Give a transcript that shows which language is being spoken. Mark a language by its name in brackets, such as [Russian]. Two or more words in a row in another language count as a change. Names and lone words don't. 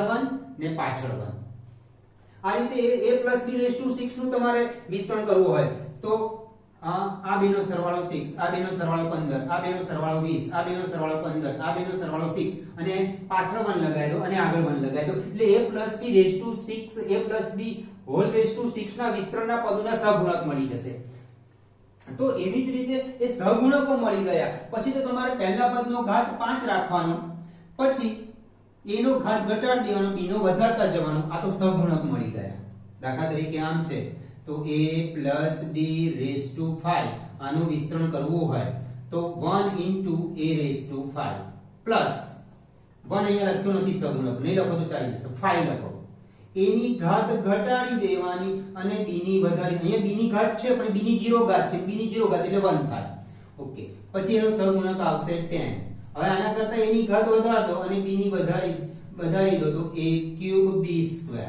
[Gujarati] 1 ને પાછળ 1 આ રીતે a + b [English] raise to [Gujarati] 6 નું તમારે વિસ્તરણ કરવું હોય તો આ બેનો સરવાળો 6 આ બેનો સરવાળો 15 આ બેનો સરવાળો 20 આ બેનો સરવાળો 15 આ બેનો સરવાળો 6 અને પાછળ 1 લગાવી દો અને આગળ 1 લગાવી દો એટલે a + b રેઝ ટુ 6 a + b [English] whole raise to [Gujarati] 6 ના વિસ્તરણના પદોના સહગુણક મળી જશે તો એવી જ રીતે એ સહગુણકો મળી ગયા પછી તો તમારે પહેલા પદનો ઘાત 5 રાખવાનો પછી a નો ઘાત ઘટાડી દેવાનો b નો વધારતા જવાનો આ તો સહગુણક મળી ગયા દાખલા તરીકે આમ છે તો [English] a plus b raised to 5 [Gujarati] આનું વિસ્તરણ કરવું હોય તો [English] 1 into a raised to 5 plus 1 [Gujarati] અહીંયા લખ્યું નથી સહગુણક, નહીં લખો તો ચાલી જશે, 5 લખો. a ની ઘાત ઘટાડી દેવાની અને b ની વધારી, અહીંયા b ની ઘાત છે પણ b ની 0 ઘાત છે, b ની 0 ઘાત એટલે 1 થાય. ઓકે, પછી એનો સહગુણક આવશે 10. હવે આના કરતા a ની ઘાત વધાર દો અને b ની વધારી દો તો [English] a cube b square.